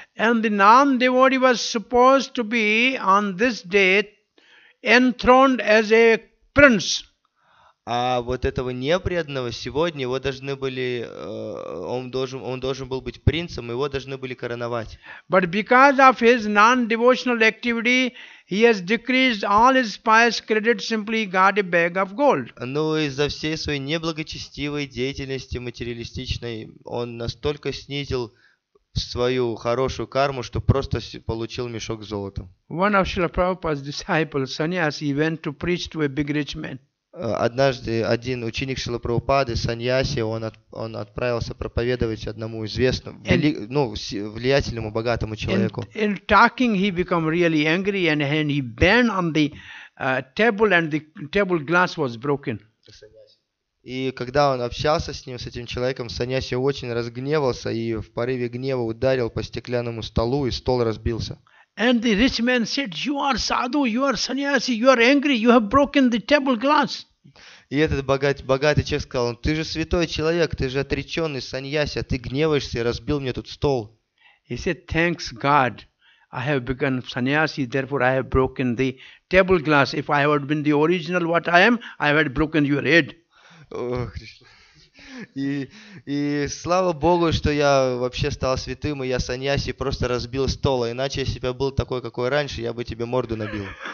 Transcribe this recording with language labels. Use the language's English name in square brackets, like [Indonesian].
[English] And the non-devotee was supposed to be on this day enthroned as a prince. [Russian] А вот этого непреданного сегодня его должны были, он должен был быть принцем, его должны были короновать. [English] But because of his non-devotional activity, he has decreased all his pious credit, simply got a bag of gold. [Russian] Но из-за всей своей неблагочестивой деятельности материалистичной, он настолько снизил свою хорошую карму, что просто получил мешок с золотом. [English] One of Srila Prabhupada's disciples, sannyasi, went to preach to a big rich man. [Russian] Однажды один ученик Шрилы Прабхупады, саньяси, он отправился проповедовать одному известному, влиятельному, богатому человеку. [English] In talking, he became really angry and he banged on the table, and the table glass was broken. [Russian] И когда он общался с этим человеком, саньяси очень разгневался и в порыве гнева ударил по стеклянному столу, и стол разбился. [English] And the rich man said, "You are sadhu, you are sannyasi, you are angry, you have broken the table glass." [Russian] И этот богатый человек сказал, ты же святой человек, ты же отреченный саньяси, а ты гневаешься и разбил мне тут стол. [English] He said, "Thanks God, I have become sannyasi, therefore I have broken the table glass. If I had been the original what I am, I had broken your head." [Russian] И слава Богу, что я вообще стал святым, и я саньяси, просто разбил стол. А иначе, если бы я был такой, какой раньше, я бы тебе морду набил.